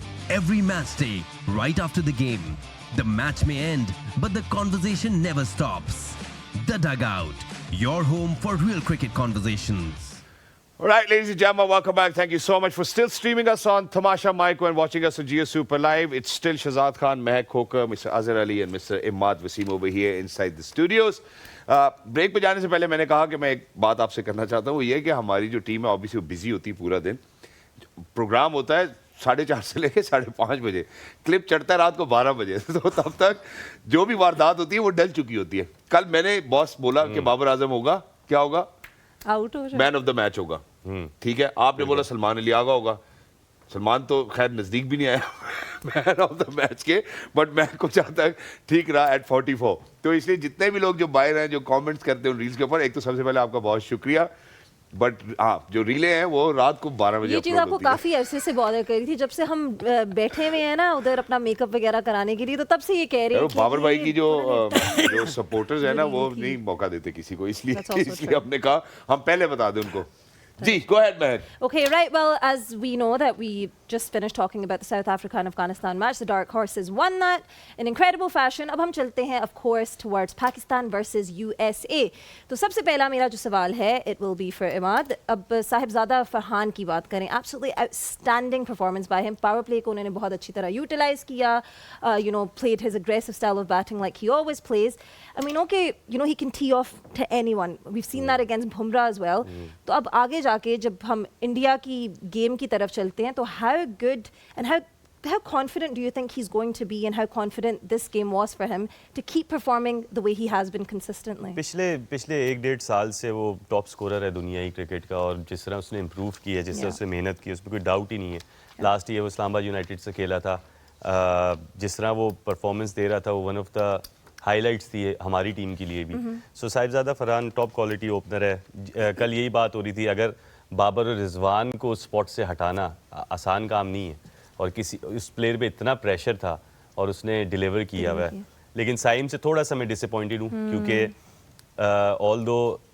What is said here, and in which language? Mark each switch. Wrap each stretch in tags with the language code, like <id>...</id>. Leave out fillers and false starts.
<en>Every match day, right after the game, the match may end, but the conversation never stops. The Dugout, your home for real cricket conversations. All right, ladies and gentlemen, welcome back. Thank you so much for still streaming us on Tamasha Maiko and watching us on Jio Super Live. It's still Shahzad Khan, Mehak Khokar, Mr. Azhar Ali and Mr. Imad Wasim over here inside the studios.</en> <ur>Break پہ جانے سے پہلے میں نے کہا کہ میں ایک بات آپ سے کرنا چاہتا ہوں, وہ یہ کہ ہماری جو ٹیم ہے obviously وہ بزی ہوتی ہے پورا دن. پروگرام ہوتا ہے 4:30 سے لے کے 5:30 بجے, کلپ چڑھتا ہے رات کو 12 بجے, تو تب تک جو بھی واردات ہوتی ہے وہ ڈل چکی ہوتی ہے. کل میں نے باس بولا کہ بابر اعظم ہوگا, کیا ہوگا, آؤٹ ہو جائے, مین آف دا میچ ہوگا. ٹھیک ہے, آپ نے بولا سلمان علی آغا ہوگا. سلمان تو خیر نزدیک بھی نہیں آیا مین آف دا میچ کے, بٹ میں کچھ حد تک ٹھیک رہا ایٹ 44. تو اس لیے جتنے بھی لوگ جو باہر ہیں جو کامنٹس کرتے ہیں ریلز کے اوپر, ایک تو سب سے پہلے آپ کا بہت شکریہ. بٹ ہاں جو ریلیں ہیں وہ رات کو 12 بجے. یہ چیز آپ کو کافی عرصے سے بادر کری تھی, جب سے ہم بیٹھے ہوئے ہیں نا ادھر اپنا میک اپ وغیرہ کرانے کے لیے, تو تب سے یہ کہہ رہے ہیں بابر بھائی کی جو سپورٹرز ہیں نا وہ نہیں موقع دیتے کسی کو, اس لیے ہم نے کہا ہم پہلے بتا دیں ان کو.</ur> <en>Ji, go ahead, Mehak. Okay, right. Well, as we know that we just finished talking about the South Africa and Afghanistan match, the Dark Horses won that in incredible fashion.</en> <ur>اب ہم چلتے ہیں</ur> <en>of course towards Pakistan versus USA.</en> <ur>تو سب سے پہلا میرا جو سوال ہے</ur> <en>it will be for Imad.</en> <ur>اب صاحبزادہ فرحان کی بات کریں,</ur> <en>absolutely outstanding performance by him. Power play</en> <ur>کو انہوں نے بہت اچھی طرح</ur> <en>utilize کیا, played his aggressive style of batting like he always plays. I mean, okay, he can tee off to anyone. We've seen that against Bumrah as well.</en> <ur>تو اب آگے جا کے جب ہم انڈیا کی گیم کی طرف چلتے ہیں,</ur> <en>تو how good and how confident do you think he's going to be, and how confident this game was for him to keep performing the way he has been consistently?</en> <ur>پچھلے 1-1.5 سال سے وہ ٹاپ سکورر ہے دنیائی cricket کا, اور جس طرح اس نے امپروو کی ہے, جس طرح اس نے محنت کی, اس میں کوئی ڈاؤٹ ہی نہیں ہے. لاسٹ ایئر وہ اسلام آباد یونائٹیڈ سے کھیلا تھا, جس طرح وہ پرفارمنس دے رہا تھا وہ</ur> <en>one of the highlights</en> <ur>تھی ہماری ٹیم کے لیے بھی. سو صاحبزادہ فرحان ٹاپ کوالٹی اوپنر ہے. کل یہی بات ہو رہی تھی, اگر بابر اور رضوان کو اسپاٹ سے ہٹانا آسان کام نہیں ہے, اور اس پلیئر پہ اتنا پریشر تھا اور اس نے ڈیلیور کیا ہوا ہے. لیکن سائم سے تھوڑا سا میں ڈس اپوائنٹڈ ہوں, کیونکہ آل دو</ur>